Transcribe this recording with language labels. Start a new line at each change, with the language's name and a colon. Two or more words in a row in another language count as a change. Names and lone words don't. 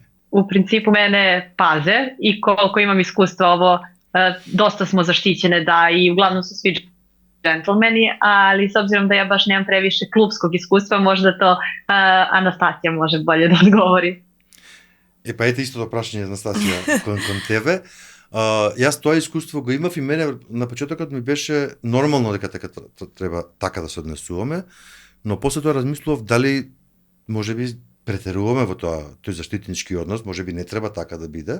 Serbian: U principu mene paze i koliko imam iskustva ovo, dosta smo zaštićene da i uglavnom su svi džentlmeni, ali s obzirom da ja baš nemam previše klubskog iskustva, možda to Anastasija može bolje da odgovori.
Macedonian: Pa ето истото прашање, Анастасија, кон тебе. Јас тоа искуство го имав и мене на почетокот ми беше нормално дека треба така да се однесуваме, но после тоа размислував дали можеби претеруваме во тој заштитнички однос, можеби не треба така да биде.